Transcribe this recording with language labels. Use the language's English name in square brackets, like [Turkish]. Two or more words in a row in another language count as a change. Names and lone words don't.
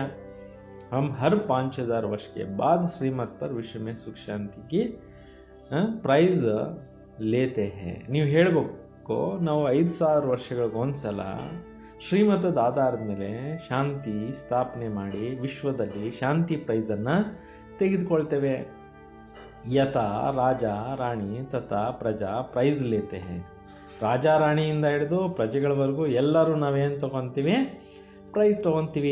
[Hindi] हम हर 5000 वर्ष के बाद श्रीमत पर विश्व में सुख शांति की प्राइज़ लेते हैं, [Kannada] ನೀವು ಹೇಳಬೇಕು ನಾವು 5000 ವರ್ಷಗಳಿಗೆ ಒಂದ್ಸಲ ಶ್ರೀಮತದ ಆಧಾರದ ಮೇಲೆ ಶಾಂತಿ ಸ್ಥಾಪನೆ ಮಾಡಿ ವಿಶ್ವದಲ್ಲಿ ಶಾಂತಿ ಪ್ರೈಸನ್ನು ತೆಗೆದುಕೊಳ್ತೇವೆ। [Hindi] यथा राजा रानी तथा प्रजा प्राइज़ लेते हैं, [Kannada] ರಾಜ ರಾಣಿಯಿಂದ ಹಿಡಿದು ಪ್ರಜೆಗಳವರೆಗೂ ಎಲ್ಲರೂ ನಾವೇನು ತಗೊತೀವಿ ಪ್ರೈಸ್ ತೊಗೊತೀವಿ।